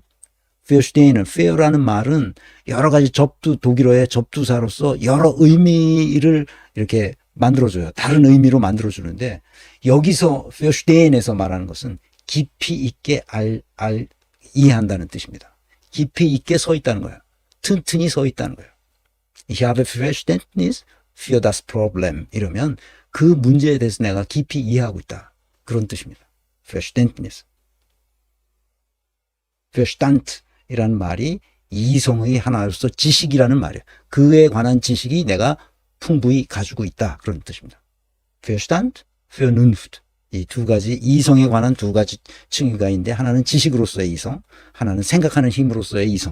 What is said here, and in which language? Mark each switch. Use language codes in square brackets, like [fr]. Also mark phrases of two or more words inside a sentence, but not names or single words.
[ko] verstehen은 fair라는 말은 여러 가지 독일어의 접두사로서 여러 의미를 이렇게 만들어줘요. 다른 의미로 만들어주는데 여기서 verstehen에서 말하는 것은 깊이 있게 이해한다는 뜻입니다. 깊이 있게 서 있다는 거예요. 튼튼히 서 있다는 거예요. [de] Ich habe Verständnis für das Problem [ko] 이러면 그 문제에 대해서 내가 깊이 이해하고 있다. 그런 뜻입니다. Verständnis. Verstand이라는 말이 이성의 하나로서 지식이라는 말이에요. 그에 관한 지식이 내가 풍부히 가지고 있다. 그런 뜻입니다. [de] Verstand, Vernunft. [ko] 이 두 가지, 이성에 관한 두 가지 층위가 있는데 하나는 지식으로서의 이성, 하나는 생각하는 힘으로서의 이성.